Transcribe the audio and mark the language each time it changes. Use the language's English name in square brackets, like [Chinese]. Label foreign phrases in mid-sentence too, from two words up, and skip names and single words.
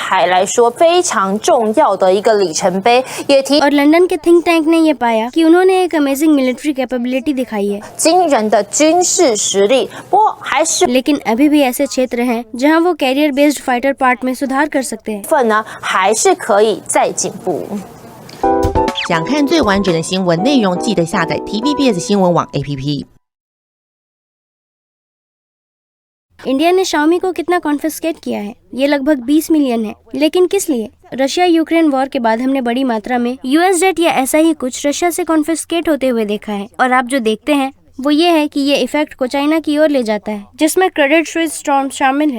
[Hindi] और लंदन के [English] think tank [Hindi] ने ये पाया कि उन्होंने एक [English] amazing military capability [Hindi] दिखाई है। लेकिन अभी भी ऐसे क्षेत्र हैं जहां वो [English] carrier based fighter part [Hindi] में सुधार कर सकते हैं। [Chinese] 想看最完整的新闻内容，记得下载 TVBS 新闻网 APP。 [Hindi] इंडिया ने शाओमी को कितना कॉन्फिस्केट किया है? ये लगभग 20 मिलियन है। लेकिन किस लिए? रशिया यूक्रेन वॉर के बाद हमने बड़ी मात्रा में [English] US jet [Hindi] या ऐसा ही कुछ रशिया से कॉन्फिस्केट होते हुए देखा है, और आप जो देखते हैं वो ये है कि ये इफेक्ट को चाइना की ओर ले जाता है, जिसमें क्रेडिट स्विस स्टॉर्म शामिल है।